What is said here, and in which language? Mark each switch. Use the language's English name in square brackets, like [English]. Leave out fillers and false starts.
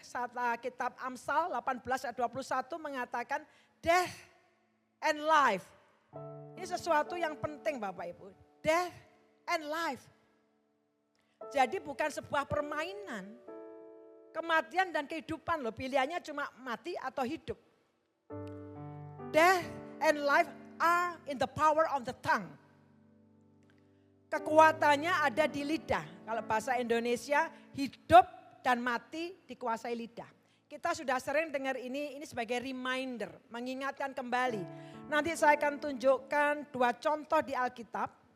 [Indonesian] Saat kitab Amsal 18 ayat 21 mengatakan [English] death and life. [Indonesian] Ini sesuatu yang penting Bapak Ibu. [English] Death and life. [Indonesian] Jadi bukan sebuah permainan. Kematian dan kehidupan loh, pilihannya cuma mati atau hidup. [English] Death and life are in the power of the tongue. [Indonesian] Kekuatannya ada di lidah. Kalau bahasa Indonesia, hidup dan mati dikuasai lidah. Kita sudah sering dengar ini sebagai reminder, mengingatkan kembali. Nanti saya akan tunjukkan 2 contoh di Alkitab.